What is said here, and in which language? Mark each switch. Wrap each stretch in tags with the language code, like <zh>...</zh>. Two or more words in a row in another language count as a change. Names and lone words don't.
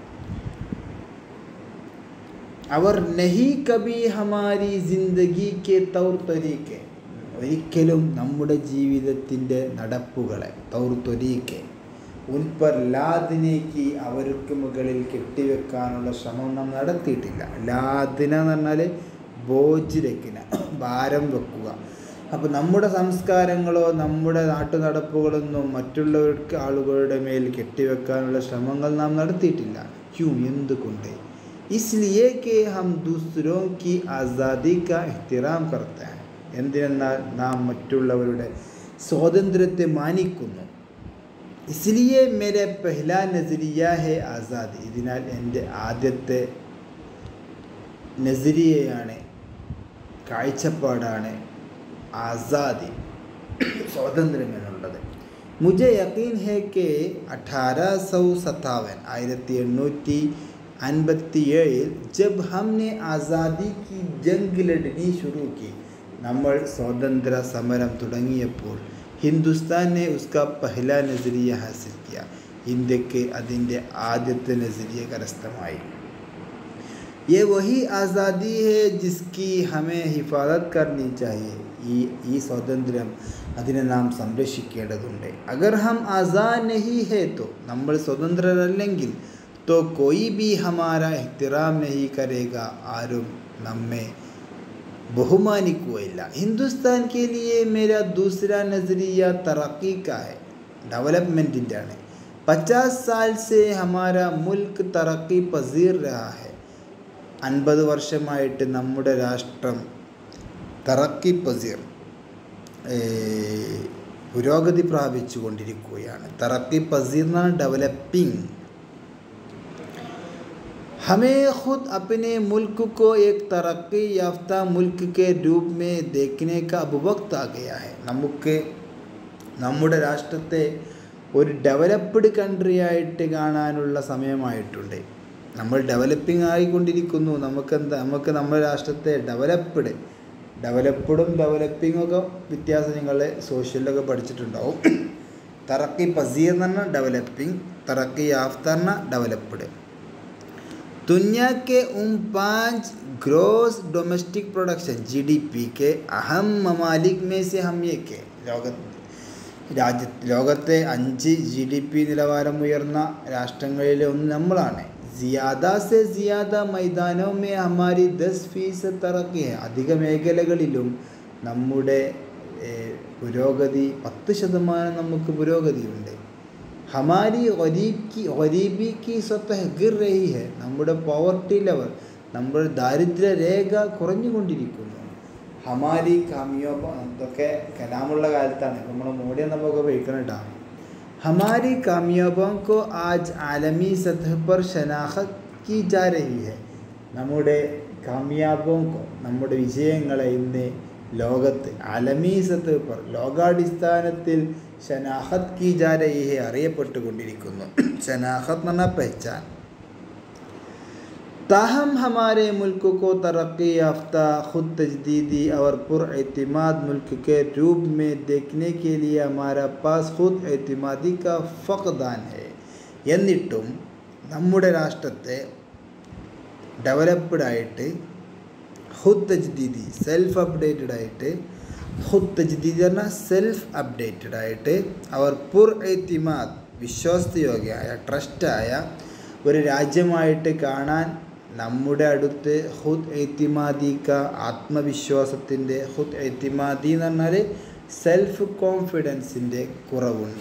<ml>അവർ</ml> <hi>नहीं कभी हमारी ज़िंदगी के तौर तरीक़े,</hi> <ml>ഒരിക്കലും നമ്മുടെ ജീവിതത്തിൻ്റെ നടപ്പുകളെ,</ml> <hi>तौर तरीक़े उन पर लादने,</hi> <ml>അവർക്ക് മുകളിൽ കെട്ടിവെക്കാനുള്ള ശ്രമം നാം നടത്തിയിട്ടില്ല. ലാദിന എന്ന് പറഞ്ഞാൽ ബോജിരക്കിന, ഭാരം വെക്കുക. അപ്പോൾ നമ്മുടെ സംസ്കാരങ്ങളോ നമ്മുടെ നാട്ടുനടപ്പുകളൊന്നും മറ്റുള്ളവർക്ക് ആളുകളുടെ മേൽ കെട്ടിവെക്കാനുള്ള ശ്രമങ്ങൾ നാം നടത്തിയിട്ടില്ല. എന്തുകൊണ്ട്?</ml> <hi>इसलिए कि हम दूसरों की आज़ादी का एहतराम करते हैं,</hi> <ml>എന്തിനെന്നാൽ നാം മറ്റുള്ളവരുടെ സ്വാതന്ത്ര്യത്തെ മാനിക്കുന്നു.</ml> <hi>इसलिए मेरे पहला नज़रिया है आज़ादी,</hi> <ml>ഇതിനാൽ എൻ്റെ ആദ്യത്തെ നസരിയയാണ്, കാഴ്ചപ്പാടാണ് ആസാദി, സ്വാതന്ത്ര്യം എന്നുള്ളത്.</ml> <hi>मुझे यक़ीन है कि 1857 1857 जब हमने आज़ादी की जंग लड़नी शुरू की,</hi> <ml>നമ്മൾ സ്വാതന്ത്ര്യ സമരം തുടങ്ങിയപ്പോൾ</ml> <hi>हिंदुस्तान ने उसका पहला नज़रिया हासिल किया,</hi> <ml>ഇന്ത്യക്ക് അതിൻ്റെ ആദ്യത്തെ നസരിയ കരസ്ഥമായി.</ml> <hi>ये वही आज़ादी है जिसकी हमें हिफाजत करनी चाहिए,</hi> <ml>ഈ സ്വാതന്ത്ര്യം അതിനെ നാം സംരക്ഷിക്കേണ്ടതുണ്ട്.</ml> <hi>अगर हम आज़ाद नहीं है तो,</hi> <ml>നമ്മൾ സ്വതന്ത്രരല്ലെങ്കിൽ,</ml> <hi>तो कोई भी हमारा एहतराम नहीं करेगा,</hi> <ml>ആരും നമ്മെ ബഹുമാനിക്കുകയില്ല.</ml> <hi>हिंदुस्तान के लिए मेरा दूसरा नज़रिया तरक्की का है,</hi> <ml>ഡെവലപ്മെൻറ്റിൻ്റെ ആണ്.</ml> <hi>50 साल से हमारा मुल्क तरक्की पजीर रहा है,</hi> <ml>50 വർഷമായിട്ട് നമ്മുടെ രാഷ്ട്രം</ml> <hi>तरक्की पज़ीर,</hi> <ml>പുരോഗതി പ്രാപിച്ചു കൊണ്ടിരിക്കുകയാണ്.</ml> <hi>तरक्की पज़ीर</hi> <ml>എന്നാണ് ഡെവലപ്പിംഗ്.</ml> <hi>हमें खुद अपने मुल्क को एक तरक्की याफ्ता मुल्क के रूप में देखने का अब वक्त आ गया है.</hi> <ml>നമ്മുടെ രാഷ്ട്രത്തെ ഒരു</ml> <en>developed country</en> <ml>ആയിട്ട് കാണാനുള്ള സമയമായിട്ടുണ്ട്. നമ്മൾ ഡെവലപ്പിംഗ് ആയിക്കൊണ്ടിരിക്കുന്നു. നമുക്ക് നമ്മുടെ രാഷ്ട്രത്തെ ഡെവലപ്ഡും ഡെവലപ്പിംഗും ഒക്കെ വ്യത്യാസം നിങ്ങൾ സോഷ്യലിലൊക്കെ പഠിച്ചിട്ടുണ്ടാവും.</ml> <hi>तरक्की पज़ीर</hi> <ml>എന്ന് പറഞ്ഞാൽ ഡെവലപ്പിംഗ്,</ml> <hi>तरक्की याफ़्ता</hi> <ml>പറഞ്ഞാൽ ഡെവലപ്ഡ്.</ml> <hi>दुनिया के 5</hi> <en>gross domestic production GDP</en> <hi>के अहम ममालिक में से हम एक है.</hi> <ml>ലോകത്തെ 5 GDP നിലവാരം ഉയർന്ന രാഷ്ട്രങ്ങളിലെ ഒന്ന് നമ്മളാണ്.</ml> <hi>ज़्यादा से ज़्यादा मैदानों में हमारी 10% तरक्की है.</hi> <ml>അധിക മേഖലകളിലും നമ്മുടെ പുരോഗതി 10% നമുക്ക് പുരോഗതിയുണ്ട്.</ml> <hi>हमारी गरीबी की सतह गिर रही है.</hi> <ml>നമ്മുടെ</ml> <en>poverty level,</en> <ml>നമ്മുടെ ദാരിദ്ര്യ രേഖ കുറഞ്ഞുകൊണ്ടിരിക്കുന്നു.</ml> <hi>हमारी कामियोबा</hi> <ml>ഇതൊക്കെ കലാമുള്ള കാലത്താണ്. നമ്മൾ മോഡി എന്നൊക്കെ ഉപയോഗിക്കണം കേട്ടോ.</ml> <hi>हमारी कामयाबियों को आज आलमी सतह पर शनाख्त की जा रही है.</hi> <ml>നമ്മുടെ കാമയാബോങ്കോ നമ്മുടെ വിജയങ്ങളെ ഇന്ന് ലോകത്ത്</ml> <hi>आलमी सतह पर</hi> <ml>ലോകാടിസ്ഥാനത്തിൽ</ml> <hi>शनाख़्त की जा रही है</hi> <ml>അറിയപ്പെട്ടുകൊണ്ടിരിക്കുന്നു. ശനാഖത്ത് എന്ന് പറഞ്ഞാൽ പഹചാൻ.</ml> <hi>ताहम हमारे मुल्क को तरक्की याफ्ता खुद तजदीदी और पुरएतिमाद मुल्क के रूप में देखने के लिए हमारा पास खुद एतिमादी का फक़दान है.</hi> <ml>എന്നിട്ടും നമ്മുടെ രാഷ്ട്രത്തെ ഡെവലപ്ഡ് ആയിട്ട്</ml> <hi>ख़ुद तजदीदी</hi> <en>self updated</en> <ml>ആയിട്ട്,</ml> <hi>ख़ुद तजदीदी</hi> <ml>പറഞ്ഞാൽ</ml> <en>self updated</en> <ml>ആയിട്ട്, അവർ പുർഎതിമാദ് വിശ്വാസയോഗ്യമായ ട്രസ്റ്റായ ഒരു രാജ്യമായിട്ട് കാണാൻ നമ്മുടെ അടുത്ത്</ml> <hi>ख़ुद एतिमादी का</hi> <ml>ആത്മവിശ്വാസത്തിൻ്റെ,</ml> <hi>ख़ुद एतिमादी</hi> <ml>എന്ന് പറഞ്ഞാൽ</ml> <en>self confidence</en> <ml>കുറവുണ്ട്.</ml>